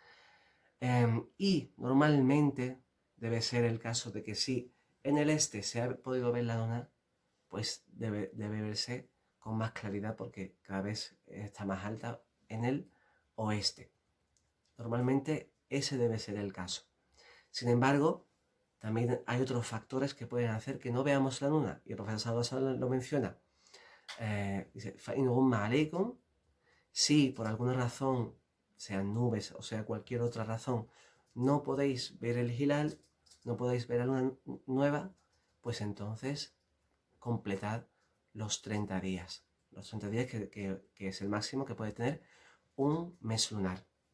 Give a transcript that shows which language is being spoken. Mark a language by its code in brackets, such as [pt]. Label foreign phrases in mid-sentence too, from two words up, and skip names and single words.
[es] Y normalmente debe ser el caso de que si en el este se ha podido ver la luna, pues debe verse con más claridad porque cada vez está más alta en el oeste. Normalmente ese debe ser el caso. Sin embargo, también hay otros factores que pueden hacer que no veamos la luna, y el profesor [ar] صلى الله عليه وسلم [es] lo menciona. Dice, [ar] فَإِنْ غُمَّ عَلَيْكُمْ, [es] si por alguna razón, sean nubes o sea cualquier otra razón, no podéis ver el hilal, no podéis ver la luna nueva, pues entonces completad los 30 días. Los 30 días que es el máximo que puede tener un mes lunar.